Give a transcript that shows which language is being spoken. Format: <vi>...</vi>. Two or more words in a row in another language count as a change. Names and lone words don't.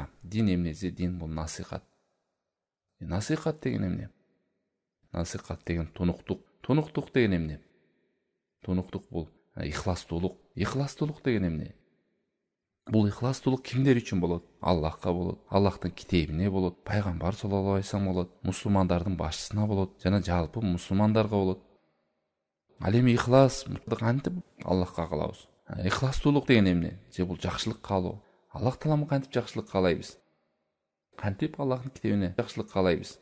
<ky>Дин эмнеси? Дин бул насихат. Насихат деген эмне? Насихат деген тунуктук. Тунуктук деген эмне? Тунуктук бул ихластуулук. Ихластуулук деген эмне? Бул ихластуулук кимдер үчүн болот? Аллахка болот, Аллахтын китебине болот, Пайгамбар</ky> <ar>صلى الله عليه وسلم</ar> <ky>болот, мусулмандардын башчысына болот, жана жалпы мусулмандарга болот. Ал эми ихлас кантип Аллахка кылабыз? Ихластуулук деген эмне? Же бул жакшылык каалоо? Аллах Тааламга кантип жакшылык каалайбыз? Кантип Аллахтын китебине жакшылык каалайбыз?</ky>